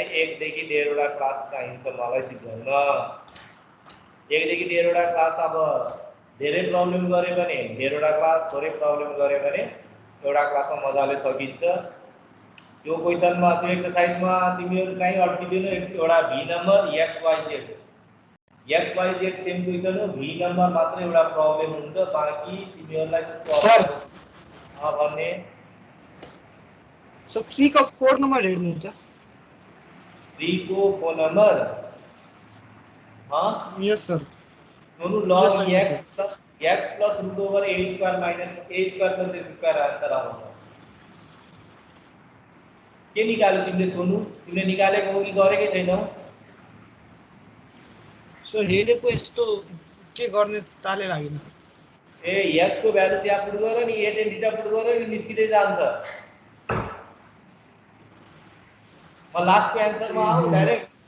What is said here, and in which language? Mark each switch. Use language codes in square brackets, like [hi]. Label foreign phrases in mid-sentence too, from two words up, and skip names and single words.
[ne] 1 देखि 1.5 वटा क्लास चाहिन्छ मलाई सिकाउन 1 देखि 1.5 वटा क्लास अब धेरै प्रब्लम गरे भने 1.5 वटा क्लास थोरै प्रब्लम गरे भने एउटा क्लासमा मजाले सकिन्छ यो क्वेशनमा त्यो एक्सरसाइजमा तिमीहरु कहीं अड्किदैनौ एउटा भी नम्बर XYZ [en] same question [ne] हो भी नम्बर मात्र एउटा प्रब्लम हुन्छ बाकी तिमीहरुलाई सर भन्ने सर 3 का 4 नंबर हेर्नुहुन्छ 3 को 4 नंबर [en] yes sir [ne] दोनों [en] log x plus root over a square minus a square plus x square [ne] आंसर आउँछ के निकाल्यो तिमीले सोनु तिमीले निकालेको हो कि गरेकै छैनौ सो हेरेको यस्तो के गर्ने ताले लागेन ए x को भ्यालु त्यहाँ पुट गर नि [en] a tan theta [ne] पुट गर नि निस्किदै जान्छ म लास्ट को आन्सर मा आऊ डाइरेक्ट